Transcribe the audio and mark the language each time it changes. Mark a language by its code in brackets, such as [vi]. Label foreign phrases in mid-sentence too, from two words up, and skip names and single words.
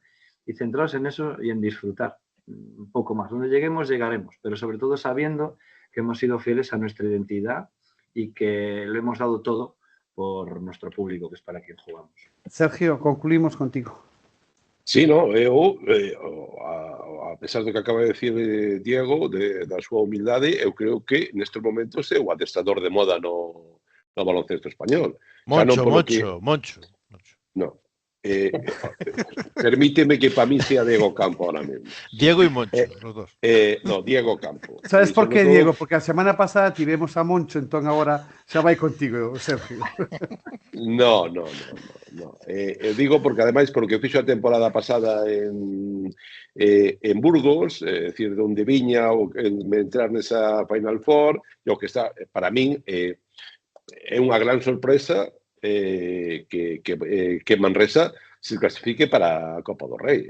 [es] Y centrados en eso y en disfrutar un poco más. Donde lleguemos, llegaremos, pero sobre todo sabiendo que hemos sido fieles a nuestra identidad y que lo hemos dado todo por nuestro público, que es para quien jugamos. Sergio, concluimos contigo. Sí, no, [gl] eu, a pesar do que acaba de decir Diego, da súa humildade, eu creo que nestes momentos é o adestrador de moda no baloncesto español. Moncho. [es] No. Permíteme que para mí sea Diego Campo ahora mismo. Diego y Moncho, los dos. No, Diego Campo. ¿Sabes por qué, Diego? [gl] Porque a semana pasada tivemos a Moncho, entón agora xa vai contigo, Sergio. [es] No. [gl] Digo porque ademais porque fixo a temporada pasada en Burgos, é dicir, onde viña entrar nesa Final Four, e o que está, para min, é unha gran sorpresa que Manresa se clasifique para a Copa do Rei.